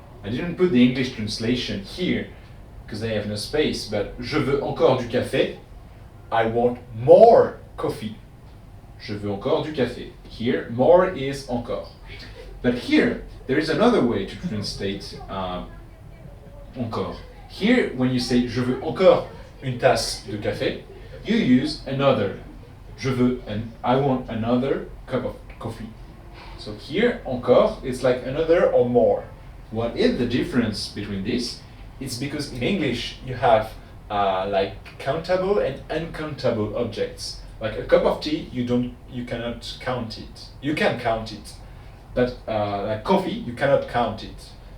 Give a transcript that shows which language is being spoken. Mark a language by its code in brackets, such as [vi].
[en] I didn't put the English translation here because I have no space, but [fr] je veux encore du café. [en] I want more coffee. [fr] Je veux encore du café. [en] Here, more is encore. But here, there is another way to translate encore. Here, when you say [fr] je veux encore une tasse de café, [en] you use another. I want another cup of coffee. So here, encore, it's like another or more. What is the difference between this? It's because in English you have like countable and uncountable objects. Like a cup of tea, you cannot count it. You can count it, but like coffee, you cannot count it.